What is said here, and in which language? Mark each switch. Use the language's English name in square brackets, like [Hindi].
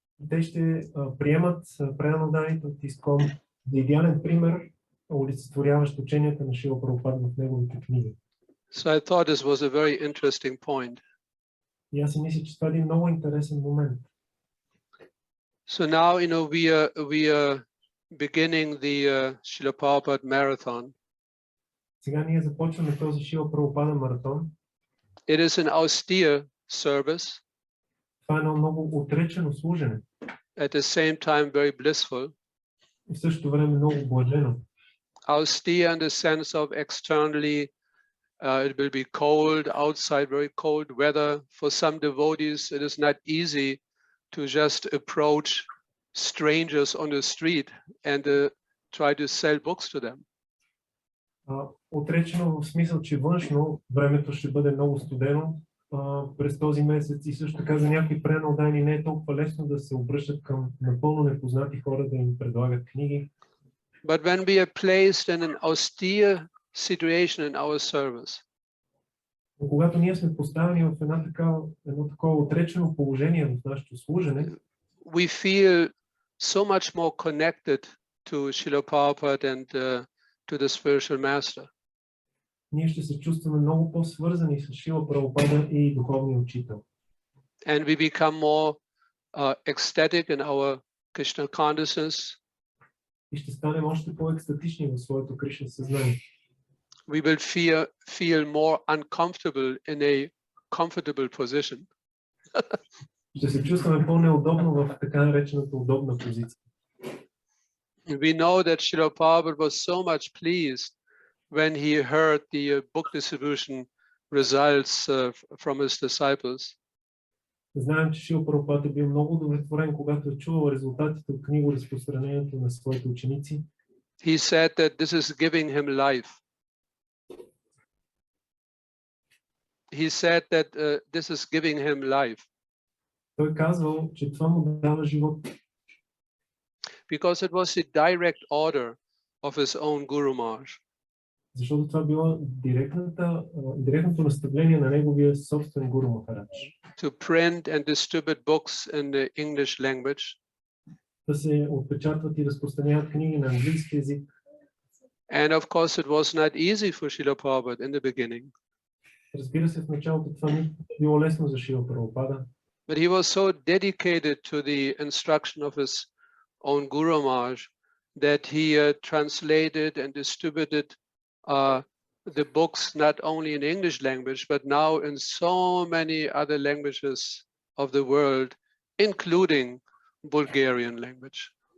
[Bulgarian] Те ще приемат преданните от ИСКОН за идеален пример, олицетворяващ ученията на Шрила Прабхупада в неговите книги. [English] So I thought this was a very interesting point. [Bulgarian] И аз си мисля, че това е един много интересен момент. [English] So now, we are beginning the Srila Prabhupada marathon. [Bulgarian] Сега ние започваме този Шрила Прабхупада маратон. [English] It is an austere service, [Bulgarian] Това е едно много отречено служене. [English] at the same time very blissful. [Bulgarian] И в същото време много блажено. [English] Austere in the sense of externally, it will be cold, outside very cold weather. For some devotees, it is not easy to just approach strangers on the street and try to sell books to them. [Bulgarian] Отречено в смисъл, че външно времето ще бъде много студено през този месец и също така за някои преданни не е толкова лесно да се обръщат към напълно непознати хора да им предлагат книги. [English] But when we are placed in an austere situation in our service, [Bulgarian] Но когато ние сме поставени в едно такова отречено положение в нашето служене, [English] we feel so much more connected to Srila Prabhupada and to the spiritual master. [Bulgarian] ние ще се чувстваме много по-свързани с Шрила Прабхупада и духовния учител. [English] And we become more ecstatic in our Krishna consciousness. [Bulgarian] И ще станем още по-екстатични в своето Кришна съзнание. [English] We will feel more uncomfortable in a comfortable position. [Bulgarian] Ще се чувстваме по-неудобно в така наречената удобна позиция. [English] We know that Srila Prabhupada was so much pleased when he heard the book distribution results from his disciples. [Bulgarian] Знаем, че Шрила Прабхупада е бил много удовлетворен, когато е чувал резултатите от книгоразпространението на своите ученици. [English] He said that this is giving him life. He said that this is giving him life. [Bulgarian] Той казвал, че това му дава живот. [English] Because it was the direct order of his own Guru Maharaj. [Bulgarian] Защото това било директното наставление на неговия собствен Гуру Махарадж. [English] To print and distribute books in the English language. [Bulgarian] Да се отпечатват и разпространяват книги на английски език. [English] And of course it was not easy for Srila Prabhupada in the beginning. [Bulgarian] Разбира се, в началото това не било лесно за Шрила Прабхупада. [English] But he was so dedicated to the instruction of his own Guru Maharaj that he translated and distributed the books not only in English language, but now in so many other languages of the world, including Bulgarian language.